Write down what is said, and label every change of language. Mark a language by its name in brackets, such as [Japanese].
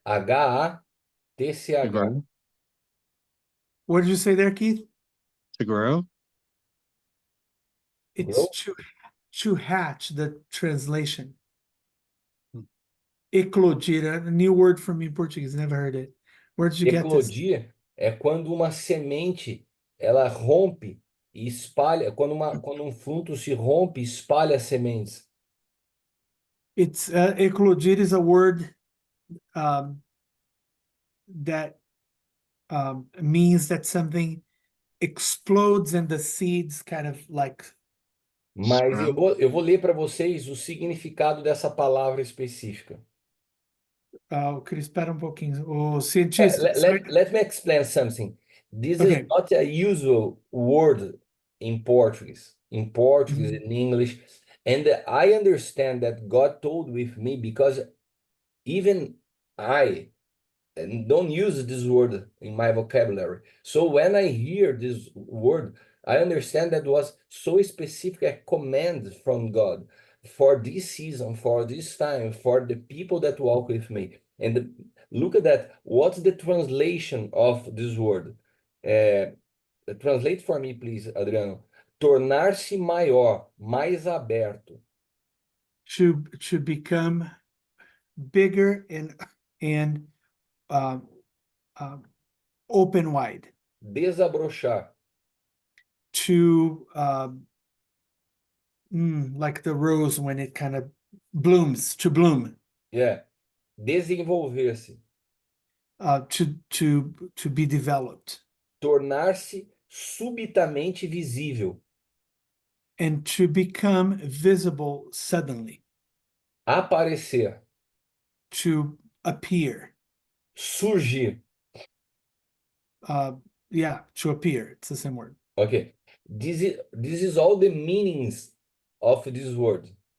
[English] H-A-T-C-H. grow. What did you say there, Keith? To grow. It's Grow? to hatch, the translation. Hmm. Eclodir, a new word for me in Portuguese. Never heard it. Where did you get this? [Portuguese] Eclodir é quando uma semente ela rompe e espalha, quando um fruto se rompe e espalha as sementes. [English] It's eclodir is a word that means that something explodes and the seeds kind of like. [Portuguese] Mas [English] Sprout. [Portuguese] eu vou ler para vocês o significado dessa palavra específica. Queria esperar pouquinho. O cientista. [English] Let me explain something. This is Okay. not a usual word in Portuguese, Mhm. in English. And I understand that God told with me because even I don't use this word in my vocabulary. So when I hear this word, I understand that was so specific a command from God for this season, for this time, for the people that walk with me. And look at that. What's the translation of this word? Translate for me, please, Adriano. [Portuguese] Tornar-se maior, mais aberto. [English] To become bigger and open wide. [Portuguese] Desabrochar. [English] To like the rose when it kind of blooms, to bloom. Yeah. [Portuguese] Desenvolver-se. [English] To be developed. [Portuguese] Tornar-se subitamente visível. [English] And to become visible suddenly. [Portuguese] Aparecer. [English] To appear. [Portuguese] Surgir. [English] Yeah, to appear. It's the same word. Okay. This is all the meanings of this word.